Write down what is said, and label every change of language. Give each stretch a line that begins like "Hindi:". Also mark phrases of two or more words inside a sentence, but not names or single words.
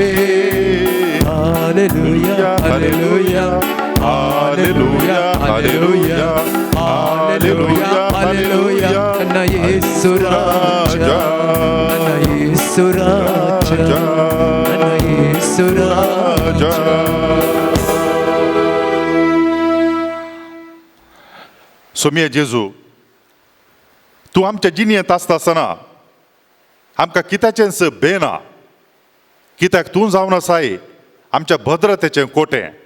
Kannada: ಹಾಲೆಲೂಯಾ ಹಾಲೆಲೂಯಾ ಹಾಲೆಲೂಯಾ ಹಾಲೆಲೂಯಾ ಹಾಲೆಲೂಯಾ ಹಾಲೆಲೂಯಾ. ನನ್ನ ಯೇಸು ರಾಜ, ನನ್ನ ಯೇಸು ರಾಜ, ನನ್ನ ಯೇಸು ರಾಜ.
Konkani: सोम्या जेजू, तू आमच्या जिणयेंत आसता आसतना आमकां कित्याचेंच भेना, कित्याक तूं जावन आसाय आमच्या भद्रतेचें कोटें.